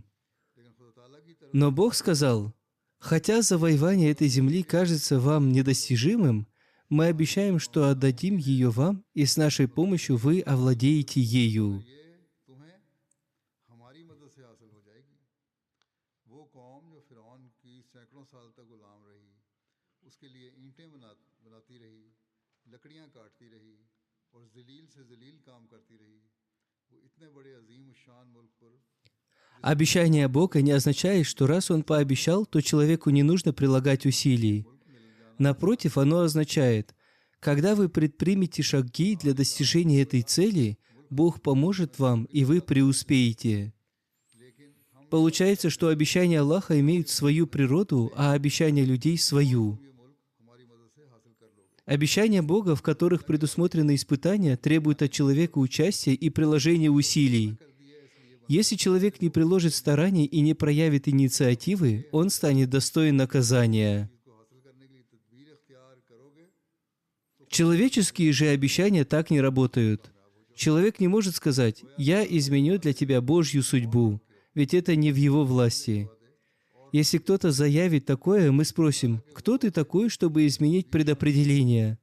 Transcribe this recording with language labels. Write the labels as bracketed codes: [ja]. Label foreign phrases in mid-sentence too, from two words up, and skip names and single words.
[ru] Но Бог сказал: хотя завоевание этой земли кажется вам недостижимым, мы обещаем, что отдадим ее вам, и с нашей помощью вы овладеете ею. [ur] اس کے لیے اینٹیں بناتی رہی، لکڑیاں کاٹتی رہی اور ذلیل سے ذلیل کام کرتی رہی. وہ اتنے بڑے عظیم شان ملک پر [ru] Обещание Бога не означает, что раз Он пообещал, то человеку не нужно прилагать усилий. Напротив, оно означает, когда вы предпримете шаги для достижения этой цели, Бог поможет вам, и вы преуспеете. Получается, что обещания Аллаха имеют свою природу, а обещания людей — свою. [ur] یہ ملک ہماری مدد سے حاصل کر لو گے. [ru] Обещания Бога, в которых предусмотрены испытания, требуют от человека участия и приложения усилий. Если человек не приложит стараний и не проявит инициативы, он станет достоин наказания. [ur] اس کو حاصل کرنے کے لیے تدبیر اختیار کرو گے [ru] Человеческие же обещания так не работают. Человек не может сказать: «Я изменю для тебя Божью судьбу», ведь это не в его власти. Если кто-то заявит такое, мы спросим: «Кто ты такой, чтобы изменить предопределение?»